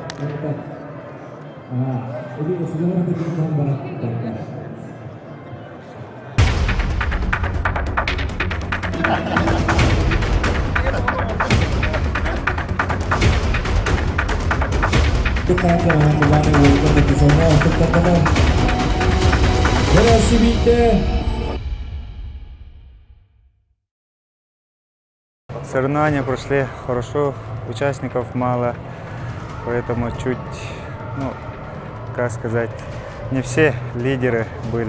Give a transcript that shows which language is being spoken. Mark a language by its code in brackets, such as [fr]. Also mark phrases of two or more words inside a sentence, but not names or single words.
[id] Jadi sekarang kita gambar. Kita akan kembali ke sana untuk bertemu. [ru] Соревнования прошли хорошо, участников мало, поэтому чуть, как сказать, не все лидеры были.